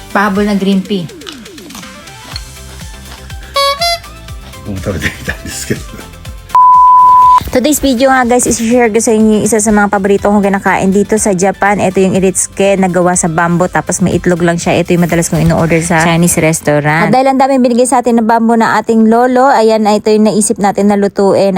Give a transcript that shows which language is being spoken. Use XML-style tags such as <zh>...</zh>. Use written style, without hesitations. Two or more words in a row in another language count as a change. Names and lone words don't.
<tl>Pahabol na</tl> <en>green pea.</en> <ja>もう食べてみたいですけど。</ja> <en>Today's video</en> <tl>nga guys, isi-share ko sa inyo yung isa sa mga paborito kong kinakain dito sa Japan. Ito yung iritsuke na gawa sa bamboo, tapos may itlog lang siya. Ito yung madalas kong in-order sa</tl> <en>Chinese restaurant.</en> <tl>At dahil ang daming binigay sa atin ng bamboo na ating lolo, ayan, ito yung naisip natin na lutuin.</tl>